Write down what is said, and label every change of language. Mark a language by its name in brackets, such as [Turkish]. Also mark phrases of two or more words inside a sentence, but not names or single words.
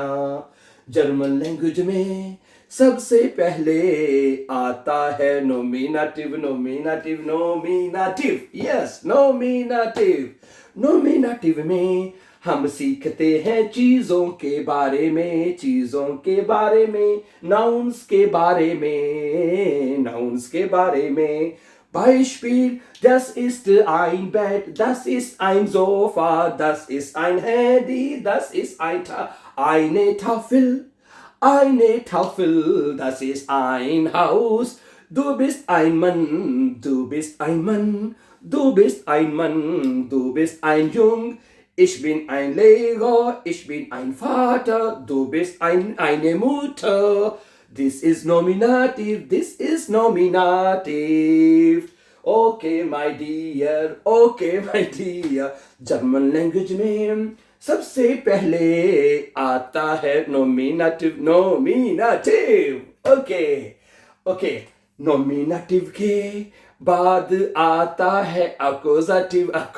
[Hindi] जर्मन लैंग्वेज में सबसे पहले आता है नोमिनेटिव। यस, नोमिनेटिव में हम सीखते हैं चीजों के बारे में, नाउन्स के बारे में। [German] Beispiel, das ist ein Bett, das ist ein Sofa, das ist ein Handy, das ist eine Tafel, das ist ein Haus. Du bist ein Mann, du bist ein Jung. Ich bin ein Lehrer, ich bin ein Vater, du bist eine Mutter. [English] This is nominative. Okay, my dear. [Hindi] जर्मन लैंग्वेज में सबसे पहले आता है नोमिनेटिव। ओके, नोमिनेटिव के बाद आता है अकोजाटिव।